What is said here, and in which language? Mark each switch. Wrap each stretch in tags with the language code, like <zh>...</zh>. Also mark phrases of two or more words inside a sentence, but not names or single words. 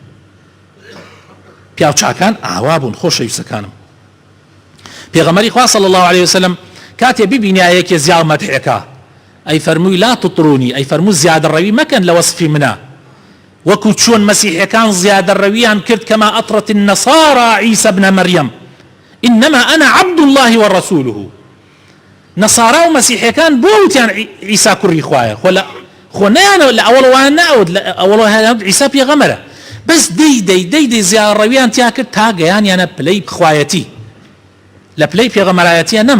<ckb>پیاو چاکان ئاوا بوون خۆشەویستەکانم. پێغەمبەری خوا</ckb> <ar>صلی الله عليه وسلم</ar> <ckb>کاتێ ببینایەکێ زیاو مەدحێکە ئەی فەرمووی</ckb> <ar>لا تطرونی،</ar> <ckb>ئەی فەرموو زیادەڕەوی مەکەن لە وەسفی منە، وەکو چۆن مەسیحەکان زیادەڕەویان کرد</ckb> <ar>کەما ئەطرت النەصارى عیسى ابن مەریەم إنما أنا عبد الله ورسوله.</ar> <ckb>نەسارا و مەسیحەکان بۆ وتیان عیسا کوڕی خوایە، خۆ نەیانە لە ئەوڵەوان ناوت، لە ئەوڵ عیسا پێغەمبەرە، بەس دەی زیادەڕەویان تیا کرد تا گەیانیانە پلەی بخوایەتی، لە پلەی پێغەمبەرایەتیان نەما.</ckb>